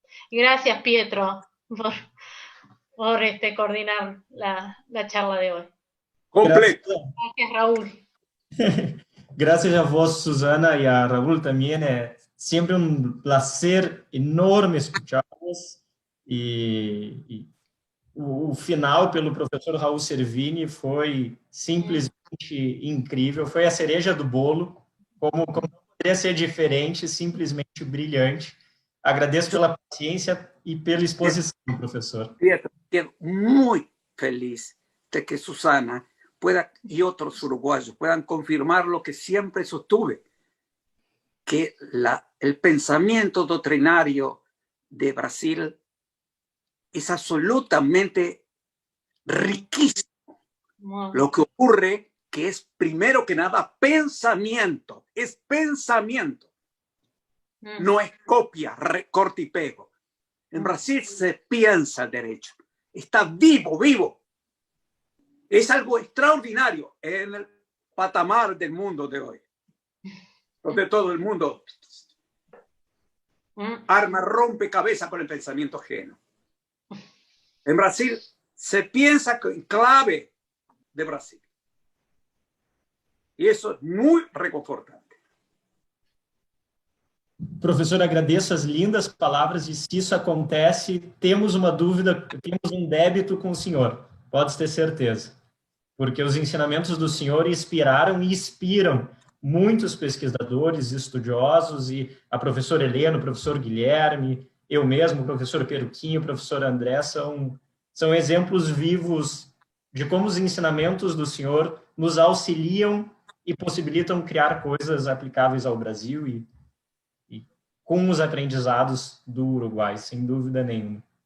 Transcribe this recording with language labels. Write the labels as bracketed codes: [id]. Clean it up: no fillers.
[es] Y gracias, Pietro, por coordinar la charla de hoy. Completo. Gracias, Raúl. Gracias a vos, Susana, y a Raúl también. Es siempre un placer enorme escucharlos. [pt] Y o final pelo professor Raul Servini foi simplesmente incrível. Foi a cereja do bolo. Como poderia ser diferente, simplesmente brilhante. Agradeço pela paciência e pela exposição, professor. [es] Quedo muy feliz de que Susana y otros uruguayos puedan confirmar lo que siempre sostuve, que el pensamiento doctrinario de Brasil es absolutamente riquísimo. Wow. Lo que ocurre que es primero que nada pensamiento, es pensamiento, no es copia, recorte y pego. En Brasil se piensa el derecho, está vivo. Es algo extraordinario en el patamar del mundo de hoy, donde todo el mundo arma rompecabezas con el pensamiento ajeno. En Brasil se piensa en clave de Brasil. [pt] E isso é muito reconfortante. Professor, agradeço as lindas palavras e se isso acontece, temos uma dúvida, temos um débito com o senhor, pode ter certeza. Porque os ensinamentos do senhor inspiraram e inspiram muitos pesquisadores, estudiosos, e a professora Helena, o professor Guilherme, eu mesmo, o professor Peruquinho, o professor André, são exemplos vivos de como os ensinamentos do senhor nos auxiliam e possibilitam criar coisas aplicáveis ao Brasil e com os aprendizados do Uruguai, sem dúvida nenhuma.